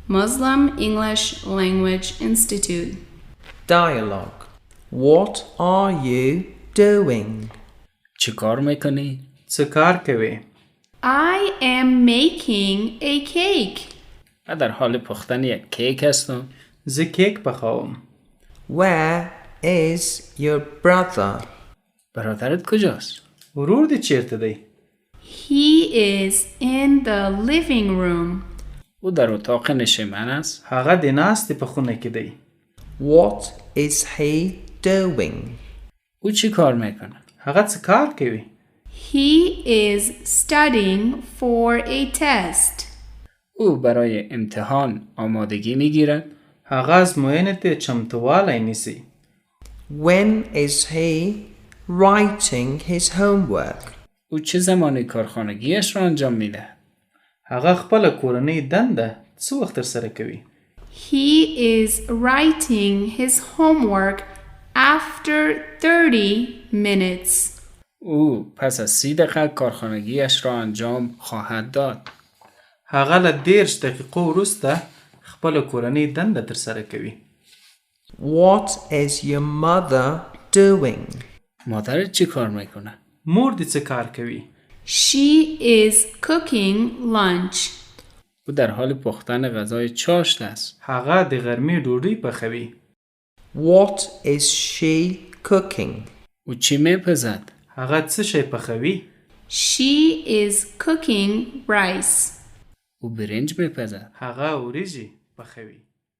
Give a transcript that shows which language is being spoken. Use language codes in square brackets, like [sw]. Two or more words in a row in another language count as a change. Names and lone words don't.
[en] Muslim English Language Institute. Dialogue. What are you doing? [fa] چی کار میکنی؟ [ps] څه کار کوي؟ [en] I am making a cake. [fa] من در حال پختن یک کیک هستم. [ps] زه کیک پخوم. [en] Where is your brother? [fa] برادرت کجاست؟ [ps] ورور دې چیرته دی؟ [en] He is in the living room. [fa] او در اتاق نشیمن است. [ps] هغه د ناستې په خونه کې دی. [en] What is he doing? [fa] او چی کار میکنه؟ [ps] هغه څه کار کوي؟ [en] He is studying for a test. [fa] او برای امتحان آمادگی میگیرد. [ps] هغه ازموینې ته چمتوالی نیسي. [en] When is he writing his homework? [fa] او چه زمانی کارخانگیش را انجام میده؟ [ps] هغه خپله کورنۍ دنده څه وخت ترسره کوي؟ [en] He is writing his homework after 30 minutes. [fa] او پس از 30 دقیقه کارخانگیش را انجام خواهد داد. [ps] هغه له 30 دقیقو وروسته خپله کورنۍ دنده ترسره کوي. [en] What is your mother doing? [fa] مادرت چی کار میکنه؟ [ps] مور دې څه کار کوي؟ [en] She is cooking lunch. [fa] او در حال پختن غذای چاشت است. [ps] هغه د غرمې ډوډۍ پخوي. [en] What is she cooking? [fa] او چی میپزد؟ [ps] هغه څه شی پخوي؟ [en] She is cooking rice. [fa] او برنج میپزد. [ps] هغه وریژې پخوي.